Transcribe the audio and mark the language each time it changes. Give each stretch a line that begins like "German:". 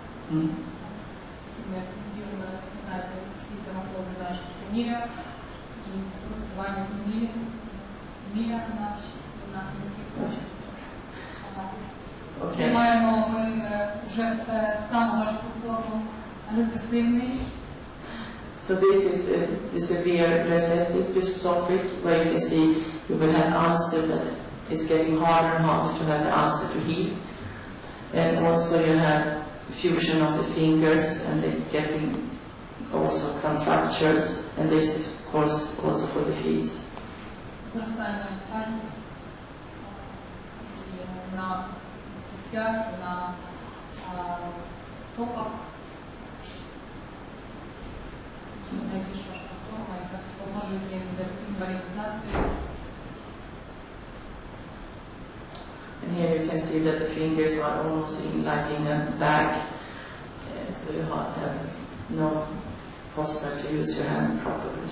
Ukrainian: Знаєте, всі дерматологи знають, що таке мілія, і рубцювання і мілія на кінці точки. Маємо ми вже саму важку форму рецесивний.
English: So this is the severe recessive dystrophic, where you can see you will have ulcer that is getting harder and harder to have the ulcer to heal. And also you have fusion of the fingers, and it's getting also contractures, and this is of course also for the feet.
Ukrainian: Зростання пальців на кістях, на стопах. Найбільш важка форма, яка супроводжується інвалідизацією.
English: And here you can see that the fingers are almost like in a bag, so you have no possibility to use your hand properly.